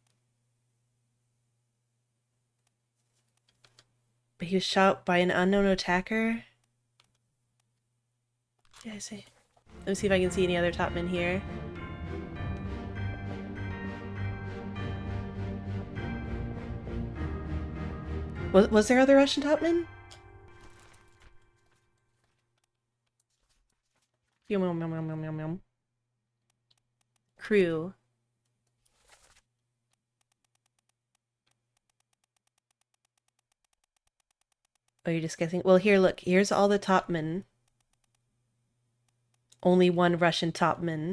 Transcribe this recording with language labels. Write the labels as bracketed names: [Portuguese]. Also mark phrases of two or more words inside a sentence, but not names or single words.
[English] But he was shot by an unknown attacker? Yeah, I see. Let me see if I can see any other Topmen here. Was there other Russian Topmen? Yum, yum, yum, yum, yum, yum, yum. Crew. Oh, you're just guessing? Well, here, look. Here's all the Topmen. Only one Russian Topman.